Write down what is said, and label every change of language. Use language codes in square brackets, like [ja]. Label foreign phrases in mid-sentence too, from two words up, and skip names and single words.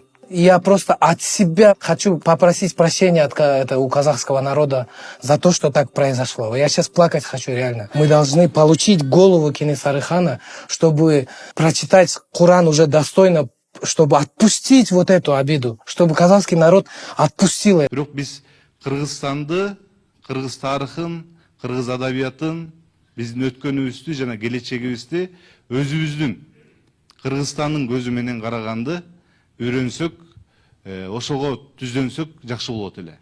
[ru] Я просто от себя хочу попросить прощения у казахского народа за то, что так произошло. Я сейчас плакать хочу реально. Мы должны получить голову Кенесары хана, чтобы прочитать Коран уже достойно, чтобы отпустить вот эту обиду, чтобы казахский народ отпустил это. [ky] Бирок биз Кыргызстанды, кыргыз тарыхын, кыргыз адабиятын, биздин өткөнүбүздү жана келечегибизди өзүбүздүн Кыргызстандын көзү менен караганды үйрөнсөк, ошого түздөнсөк жакшы болот эле.